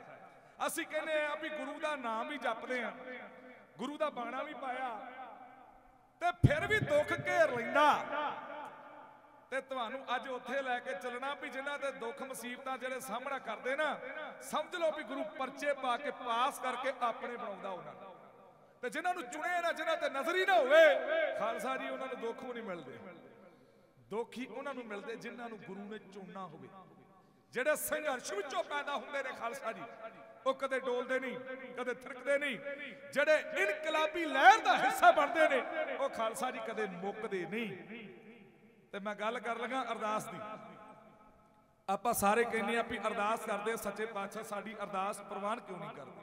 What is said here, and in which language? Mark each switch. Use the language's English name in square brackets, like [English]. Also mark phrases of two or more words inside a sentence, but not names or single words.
[Punjabi] ਅਸੀਂ ਕਹਿਣੇ ਆ ਭੀ ਗੁਰੂ ਕਾ ਨਾਮ ਹੀ ਜਪਦੇ ਆ, ਗੁਰੂ ਕਾ ਬਾਣਾ ਭੀ ਪਾਇਆ ਤੇ ਫਿਰ ਭੀ ਦੁੱਖ ਘੇਰ ਲੈਂਦਾ ਤੇ ਤੁਹਾਨੂੰ ਅੱਜ ਉੱਥੇ ਲੈ ਕੇ ਚੱਲਣਾ ਭੀ ਜਿਨ੍ਹਾਂ ਦੇ ਦੁੱਖ ਮੁਸੀਬਤਾਂ ਜਿਹੜੇ ਸਾਹਮਣਾ ਕਰਦੇ ਨਾ, ਸਮਝ ਲੋ ਭੀ ਗੁਰੂ ਪਰਚੇ ਪਾ ਕੇ ਪਾਸ ਕਰਕੇ ਆਪਣੇ ਬਣਾਉਂਦਾ ਉਨ੍ਹਾਂ ਨੂੰ। ਤੇ ਜਿਨ੍ਹਾਂ ਨੂੰ ਚੁਣੇ ਨਾ, ਜਿਨ੍ਹਾਂ ਤੇ ਨਜ਼ਰ ਹੀ ਨਾ ਹੋਵੇ ਖ਼ਾਲਸਾ ਜੀ, ਉਨ੍ਹਾਂ ਨੂੰ ਦੁੱਖ ਭੀ ਨਹੀਂ ਮਿਲਦੇ। ਦੁੱਖ ਹੀ ਉਨ੍ਹਾਂ ਨੂੰ ਮਿਲਦੇ ਜਿਨ੍ਹਾਂ ਨੂੰ ਗੁਰੂ ਨੇ ਚੁਣਨਾ ਹੋਵੇ। ਜਿਹੜੇ ਸੰਘਰਸ਼ ਵਿੱਚੋਂ ਪੈਦਾ ਹੁੰਦੇ ਨੇ ਖਾਲਸਾ ਜੀ, ਉਹ ਕਦੇ ਡੋਲਦੇ ਨਹੀਂ, ਕਦੇ ਥਿਰਕਦੇ ਨਹੀਂ। ਜਿਹੜੇ ਇਨਕਲਾਬੀ ਲਹਿਰ ਦਾ ਹਿੱਸਾ ਬਣਦੇ ਨੇ ਉਹ ਖਾਲਸਾ ਜੀ ਕਦੇ ਮੁੱਕਦੇ ਨਹੀਂ। ਤੇ ਮੈਂ ਗੱਲ ਕਰ ਲਗਾ ਅਰਦਾਸ ਦੀ। ਆਪਾਂ ਸਾਰੇ ਕਹਿੰਦੇ ਆ ਵੀ ਅਰਦਾਸ ਕਰਦੇ ਸੱਚੇ ਪਾਤਸ਼ਾਹ ਸਾਡੀ ਅਰਦਾਸ ਪ੍ਰਵਾਨ ਕਿਉਂ ਨਹੀਂ ਕਰਦੇ।